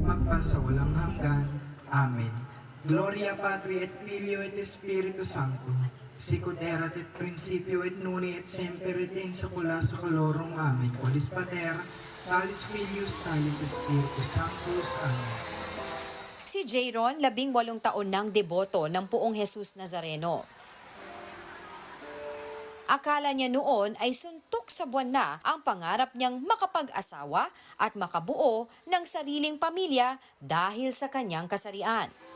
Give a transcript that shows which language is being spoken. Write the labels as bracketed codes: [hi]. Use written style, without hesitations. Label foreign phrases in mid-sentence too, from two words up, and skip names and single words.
[tl] pa sa walang hanggan. Amen. [la] Gloria Patri et Filio et Espiritu Sancto, sicut erat et principio et nunc et semper et in saecula saeculorum. Amen. Qualis Pater, talis Filius, talis Spiritus Sanctus. Amen. [tl] Si Jayron, 18 taon nang deboto ng Poong Jesus Nazareno. Akala niya noon ay suntok sa buwan na ang pangarap niyang makapag-asawa at makabuo ng sariling pamilya dahil sa kanyang kasarian.